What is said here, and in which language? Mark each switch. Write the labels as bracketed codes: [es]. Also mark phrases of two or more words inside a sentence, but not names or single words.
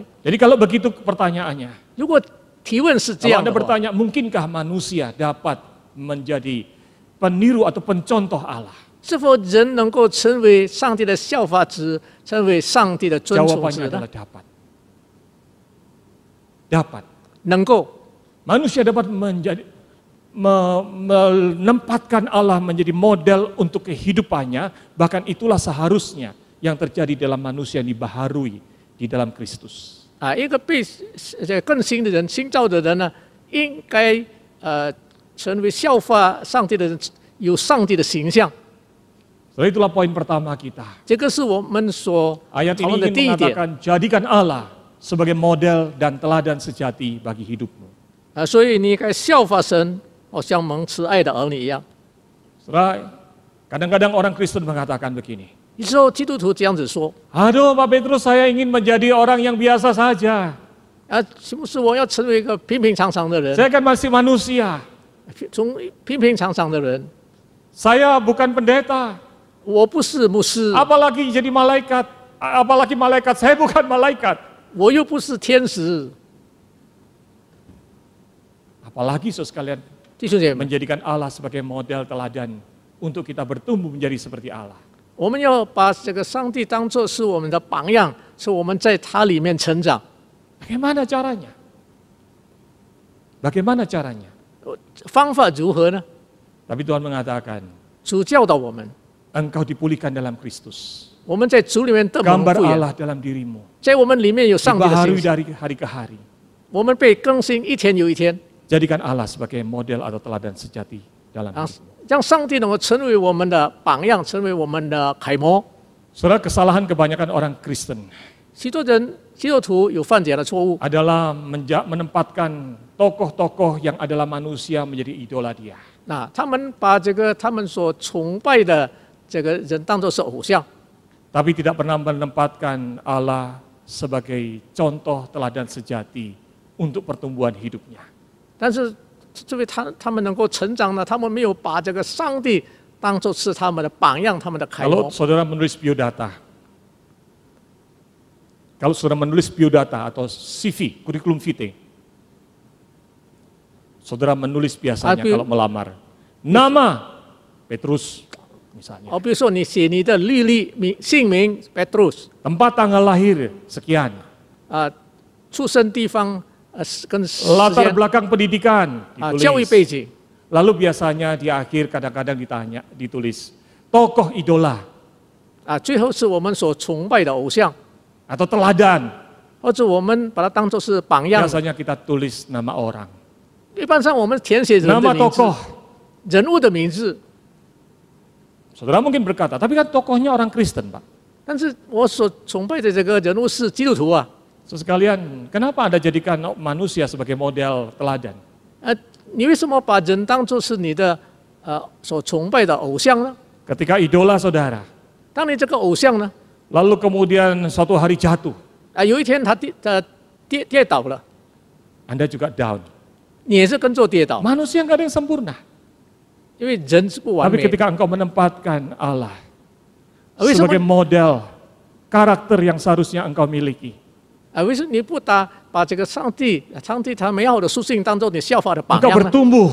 [id] Jadi kalau begitu pertanyaannya, [zh] 如果提问是这 [id] kalau [zh] 样 [id] Anda [zh] 的话， [id] bertanya mungkinkah manusia dapat menjadi peniru atau pencontoh Allah? [zh] 是否人能够成为上帝的效法子，成为上帝的遵从 [id] Jawabannya [zh] 者呢 [id] adalah？dapat. Dapat. [zh] 能够， [id] Manusia dapat menempatkan Allah menjadi model untuk kehidupannya, bahkan itulah seharusnya yang terjadi dalam manusia yang dibaharui di dalam Kristus. [zh] 一个更新的人、新造的人呢，应该成为效法上帝的人，有上帝的形象。 [id] So, itulah poin pertama kita. [zh] 这个是我们所 [id] Ayat [zh] 讨 [id] ini [zh] 论的 [id] ingin [zh] 第一点。 [id] mengatakan, jadikan Allah sebagai model dan teladan sejati bagi hidupmu. [zh] 所以你该效法神，好像蒙慈爱的儿女一样。 [id] Saudara, kadang-kadang orang Kristen mengatakan begini, [zh] 有时候基督徒这样子说： [id] aduh Pak Petrus, saya ingin menjadi orang yang biasa saja. [zh] 是不是我要成为一个平平常常的人？ [id] Saya kan masih manusia. [zh] 从平平常常的人， [id] Saya bukan pendeta. [zh] 我不是牧师， [id] Apalagi jadi malaikat. Apalagi malaikat, saya bukan malaikat. [zh] 我又不是天使。 [id] Apalagi saudara sekalian [zh] 弟兄姐妹， [id] menjadikan Allah sebagai model teladan untuk kita bertumbuh menjadi seperti Allah. [zh] 我们要把这个上帝当作是我们的榜样，是我们在他里面成长。 [id] Bagaimana caranya? Bagaimana caranya? [zh] 方法如何呢？ [id] Tapi Tuhan mengatakan, [zh] 主教导我们， [id] engkau dipulihkan dalam Kristus. [zh] 我们在主里面得蒙 [id] Gambar [zh] 复原， [id] Allah dalam dirimu. [zh] 在我们里面有上帝的 [id] Dibaharui [zh] 形象， [id] dari hari ke hari. [zh] 我们被更新一天又一天， [id] Jadikan Allah sebagai model atau teladan sejati dalam [zh] 让 [id] hidupmu. [zh] 让上帝能够成为我们的榜样，成为我们的楷模。 [id] Saudara, kesalahan kebanyakan orang Kristen [zh] 许多人基督徒有犯这样的错误， [id] adalah menempatkan tokoh-tokoh yang adalah manusia menjadi idola dia. [zh] 那他们把这个他们所崇拜的这个人当作是偶像， [id] Tapi tidak pernah menempatkan Allah sebagai contoh teladan sejati untuk pertumbuhan hidupnya. [zh] 但是这位他们能够成长呢，他们没有把这个上帝当作是他们的榜样，他们的楷 [id] Kalau [zh] 模。 [id] saudara menulis biodata atau CV, kurikulum vitae, saudara menulis biasanya kalau melamar, nama Petrus misalnya, [zh] 比如说你写你的履历姓名 Petrus， [id] tempat tanggal lahir sekian, [zh] 出生地方跟时 [id] latar [zh] 间 [id] belakang pendidikan [zh] 教育背 [id] ditulis. [zh] 景， [id] Lalu biasanya di akhir kadang-kadang ditulis tokoh idola [zh] 最后是我们所崇拜的偶像， [id] atau teladan. [zh] 或者我们把它当作是榜样。 [id] Biasanya kita tulis nama orang, [zh] 一般上我们填写人的 [id] nama [zh] 名字， [id] tokoh. [zh] 人物的名字。 [id] Saudara mungkin berkata, tapi kan tokohnya orang Kristen, Pak. [zh] 但是我所崇拜的这个人物是基督徒啊， [id] Sekalian, kenapa Anda jadikan manusia sebagai model teladan? [zh] 你为什么把人当作是你的所崇拜的偶像呢？ [id] Ketika idola saudara, [zh] 当你这个偶像呢， [id] lalu kemudian suatu hari jatuh, [zh] 有一天他跌倒了， [id] Anda juga down. [zh] 你也是跟着跌倒， [id] Manusia nggak ada yang sempurna. [zh] 因为人是不完 [id] Tapi [zh] 美的。 [id] ketika engkau menempatkan Allah [zh] 为什么 [id] sebagai model karakter yang seharusnya engkau miliki, [zh] 为什么你不把这个上帝他美好的属性当做你效法的榜 [id] engkau [zh] 样呢？ [id] bertumbuh.